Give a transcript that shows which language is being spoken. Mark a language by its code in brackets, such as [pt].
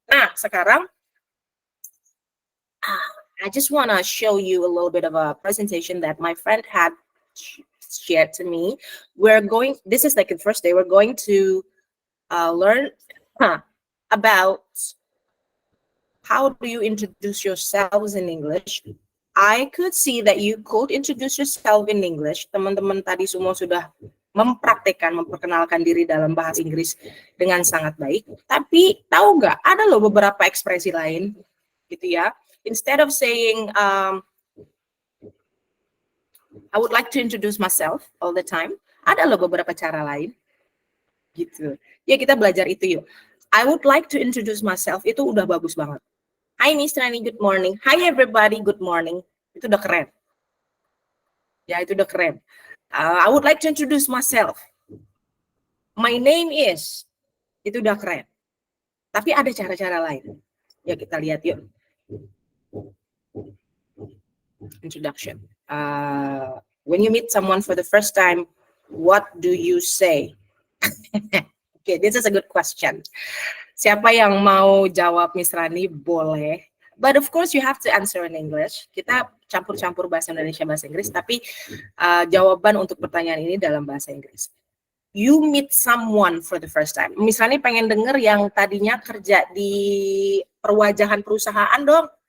[id] Nah, sekarang [en] I just wanna show you a little bit of a presentation that my friend had shared to me. This is like the first day, we're going to learn about how do you introduce yourselves in English. I could see that you could introduce yourself in English. [id] Teman-teman tadi semua sudah memperkenalkan diri dalam bahasa Inggris dengan sangat baik. Tapi tahu nggak, ada loh beberapa ekspresi lain, gitu ya. [en] Instead of saying, I would like to introduce myself all the time, [id] ada loh beberapa cara lain, gitu. Ya kita belajar itu yuk. [en] I would like to introduce myself, [id] itu udah bagus banget. [en] Hi Miss Rani, good morning. Hi everybody, good morning. [id] Itu udah keren. Ya, itu udah keren. [en] I would like to introduce myself. My name is. [id] Itu udah keren. Tapi ada cara-cara lain. Ya, kita lihat yuk. [en] Introduction. When you meet someone for the first time, what do you say? Okay, this is a good question. [id] Siapa yang mau jawab Miss Rani boleh. [en] But of course you have to answer in English. [id] Kita campur-campur bahasa Indonesia, bahasa Inggris. Tapi jawaban untuk pertanyaan ini dalam bahasa Inggris. [en] You meet someone for the first time. [id] Misalnya pengen denger yang tadinya kerja di perwajahan perusahaan dong.